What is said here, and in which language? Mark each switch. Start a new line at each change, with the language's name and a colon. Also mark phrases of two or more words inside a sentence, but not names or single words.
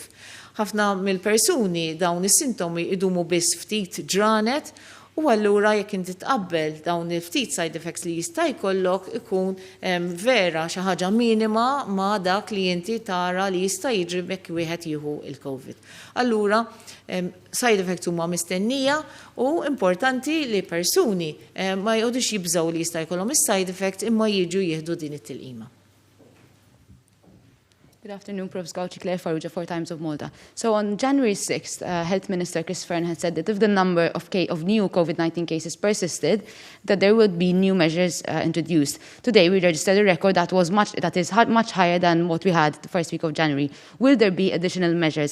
Maltese: Ħafna mill-persuni dawn is-sintomi idumu biss ftit ġranet u allura jekk inti tqabbel dawn il-ftit
English: side effects
Maltese: li jista' jkollok ikun vera xi ħaġa minima ma' dak li inti tara li jista' jiġri bekk wieħed jieħu il-COVID. Allura
English: side effects
Maltese: huma mistennija u importanti li persuni ma jqogħdux jibżgħu li jista' jkollhom is-
English: side effects
Maltese: imma jiġu jieħdu din it-tilqima.
English: Good afternoon, Prof. Gauci, Claire Farrugia, 4 Times of Malta. So on January 6th, Health Minister Chris Fearn had said that if the number of new COVID-19 cases persisted, that there would be new measures introduced. Today, we registered a record that is much higher than what we had the first week of January. Will there be additional measures?